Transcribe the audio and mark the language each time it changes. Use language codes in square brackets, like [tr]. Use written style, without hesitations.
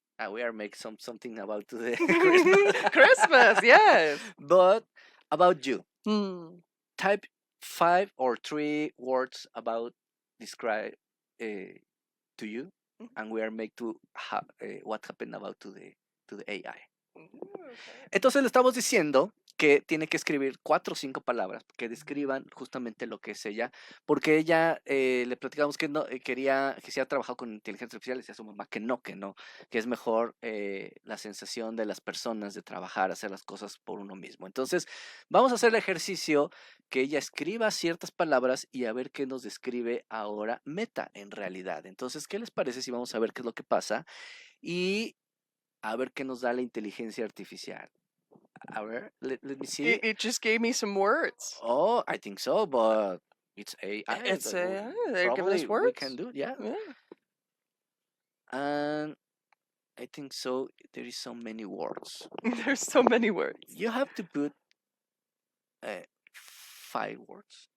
[en] We are make something about to the Christmas. Christmas, yes. But about you, Hmm. type 5 or 3 words about describe to you, and we are make to what happened about to the AI. Okay. [es] Entonces le estamos diciendo que tiene que escribir 4 o 5 palabras que describan justamente lo que es ella, porque ella le platicamos que no quería que se ha trabajado con inteligencia artificial, le decía a su mamá que no, que es mejor la sensación de las personas de trabajar, hacer las cosas por uno mismo. Entonces, vamos a hacer el ejercicio que ella escriba ciertas palabras y a ver qué nos describe ahora Meta en realidad. Entonces, ¿qué les parece si vamos a ver qué es lo que pasa y a ver qué nos da la inteligencia artificial? A ver, [en] let me see. It just gave me some words. Oh, I think so, but it's AI. It's they're giving Probably us we can words. do it, yeah. Yeah. And I think so. There is so many words. There's so many words. You have to put 5 words.